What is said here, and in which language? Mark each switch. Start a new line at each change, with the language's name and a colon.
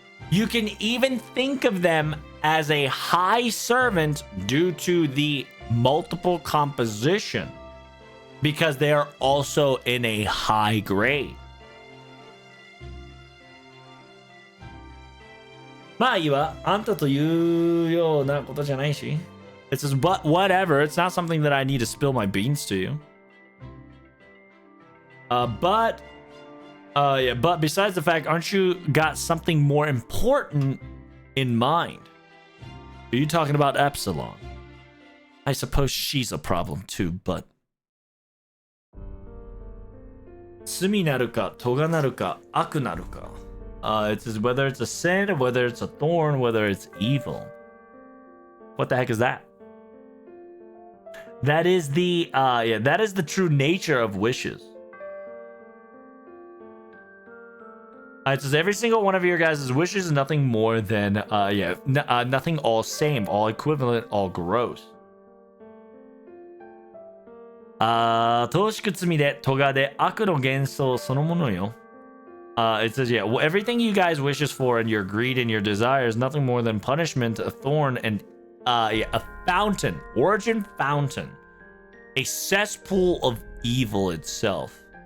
English: You can even think of them as a high servant due to the multiple composition, because they are also in a high grade.
Japanese: まあいいわ。あんたというようなことじゃないし。
English: It says, but whatever. It's not something that I need to spill my beans to you. But besides the fact, aren't you got something more important in mind? Are you talking about Epsilon? I suppose she's a problem too, but...
Japanese: 罪なるか、咎なるか、悪なるか.
English: It says whether it's a sin, whether it's a thorn, whether it's evil. What the heck is that? That is the true nature of wishes. It says every single one of your guys' wishes is nothing more than nothing all same, all equivalent, all gross.
Japanese: 等しく罪で咎で悪の幻想そのものよ.
English: It says, yeah, well, everything you guys wishes for and your greed and your desire is nothing more than punishment, a thorn, and a fountain, origin fountain, a cesspool of evil itself.